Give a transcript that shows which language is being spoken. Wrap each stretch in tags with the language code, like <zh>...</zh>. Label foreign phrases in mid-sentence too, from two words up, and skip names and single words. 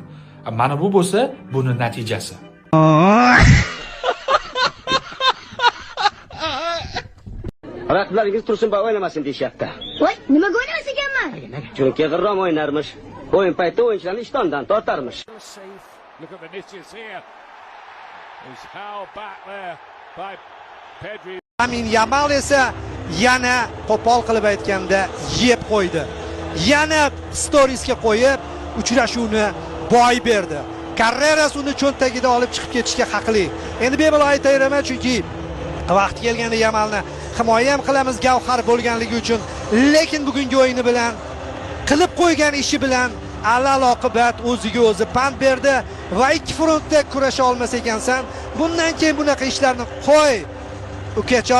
<uz>Mana bu bo'lsa, buni natijasi. Raqiblaringiz tursin va o'ynamasin deyapti. Voy, nimaga o'ynamas ekanman? Chunki g'irrom o'ynarmish. O'yin payti o'yinchilarni ishtondan tortarmish.</uz> <en>Look at Vinicius here. He's held back there by Pedri.</en> <uz>Amin Yamal esa yana qo'pol qilib aytganda yeb qo'ydi. Yana storiesga qo'yib, uchrashuvni boy berdi. Carreras uni cho'ntagida olib chiqib ketishga haqli. Endi bemalol aytayraman, chunki vaqti kelganda Yamalni himoya ham qilamiz gavhar bo'lganligi uchun, lekin bugungi o'yini bilan qilib qo'ygan ishi bilan alaloqibat o'ziga o'zi pand berdi va ikki frontda kurasha olmas ekansan, bundan keyin bunaqa ishlarni qo'y, ukajon deymiz.</uz>